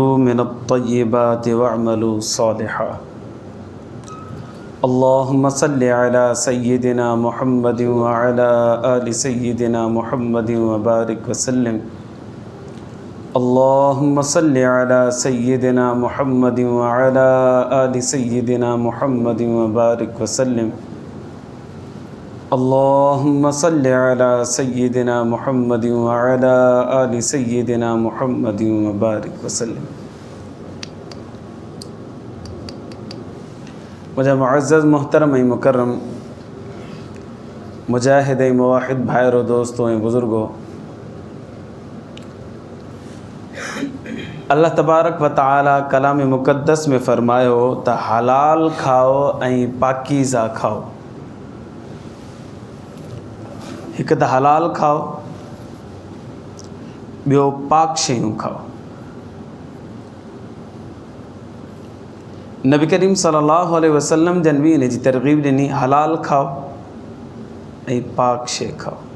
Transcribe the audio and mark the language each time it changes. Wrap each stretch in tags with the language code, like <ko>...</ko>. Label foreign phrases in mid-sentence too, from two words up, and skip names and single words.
<ar>من الطيبات واعملوا صالحا اللهم صل على سيدنا محمد وعلى آل سيدنا محمد وبارك وسلم اللهم صل على سيدنا محمد وعلى آل سيدنا محمد وبارك وسلم अल्लाहुम्मा सल्लि अला सय्यिदिना मुहम्मदिन व अला आलि सय्यिदिना मुहम्मदिन व बारिक वसल्लिम اللهم صل على سيدنا محمد وعلى آل سيدنا محمد وبارك وسلم.</ar> <sd>मुझे मुअज़्ज़ज़ मोहतरम मुकर्रम मुजाहिद मुवाहिद भाइरों दोस्तों बुज़ुर्गों, अल्लाह</sd> <ar>تبارك وتعالى</ar> <sd>कलाम मुक़द्दस में फ़रमायो त हलाल खाओ ऐं पाकीज़ा खाओ। हिकु त हलाल खाओ, ॿियो पाक शयूं खाओ। नबी करीम</sd> <ar>صلى الله عليه وسلم</ar> <sd>जन भी इन जी तरग़ीब ॾिनी, हलाल खाओ ऐं पाक शइ खाओ।</sd>